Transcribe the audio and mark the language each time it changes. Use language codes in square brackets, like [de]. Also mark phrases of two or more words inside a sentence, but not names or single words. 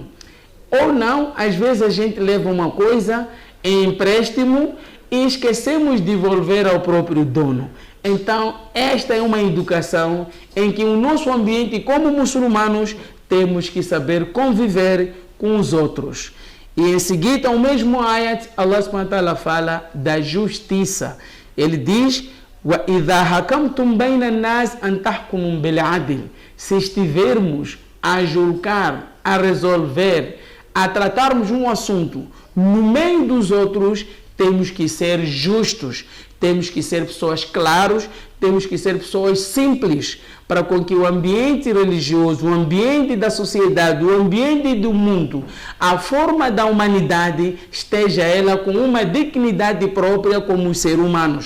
[pt] Ou não, às vezes a gente leva uma coisa em empréstimo e esquecemos de devolver ao próprio dono. Então, esta é uma educação em que o nosso ambiente, como muçulmanos, temos que saber conviver com os outros. E em seguida, o mesmo ayat, [ar] الله سبحانه وتعالى [pt] fala da justiça. Ele diz: [ar] "وإذا حكمتم بين الناس أن تحكموا بالعدل." [pt] Se estivermos a julgar, a resolver, a tratarmos um assunto no meio dos outros, temos que ser justos, temos que ser pessoas claras, temos que ser pessoas simples, para com que o ambiente religioso, o ambiente da sociedade, o ambiente do mundo, a forma da humanidade esteja ela com uma dignidade própria como seres humanos.